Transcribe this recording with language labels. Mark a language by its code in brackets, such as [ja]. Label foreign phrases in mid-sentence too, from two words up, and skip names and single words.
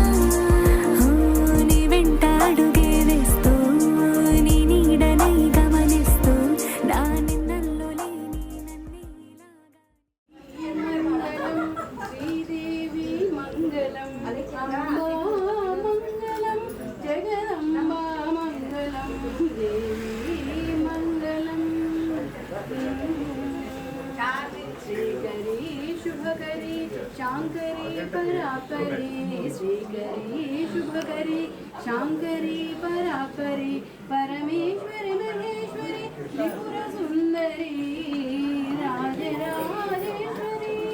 [te] నీ వెంట అడుగే వేస్తూ నీ నీడనై గమనిస్తూ నా నిన్నల్లో లేని నన్నేలాగా మంగళం శ్రీదేవి మంగళం అంబా మంగళం జగదంబా మంగళం దేవి మంగళం [sa] శ్రీకరి शुभकरी शांकरी परापरी श्रीकरी शुभकरी शांकरी परापरी परमेश्वरी महेश्वरी त्रिपुर सुंदरी राजराजेश्वरी